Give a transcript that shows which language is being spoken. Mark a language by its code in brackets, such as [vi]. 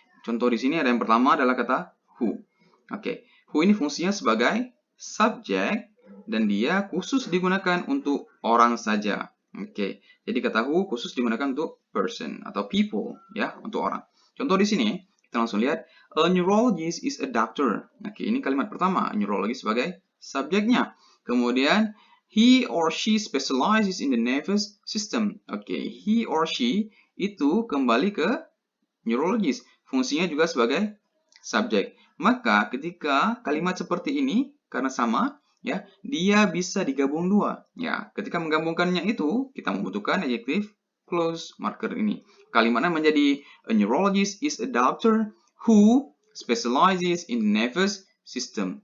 [id] Contoh di sini ada yang pertama adalah kata who. Oke, who ini fungsinya sebagai subjek dan dia khusus digunakan untuk orang saja. Oke, jadi kata who khusus digunakan untuk person atau people, ya, untuk orang. Contoh di sini kita langsung lihat, [en] a neurologist is a doctor. [id] Oke, ini kalimat pertama, neurologist sebagai subjeknya. [en] Kemudian, he or she specializes in the nervous system. [id] Oke, [en] he or she [id] itu kembali ke neurologist. Fungsinya juga sebagai subjek. Maka ketika kalimat seperti ini, karena sama, ya, dia bisa digabung dua. Ya, ketika menggabungkannya itu, kita membutuhkan adjective clause marker ini. Kalimatnya menjadi [en] a neurologist is a doctor who specializes in nervous system.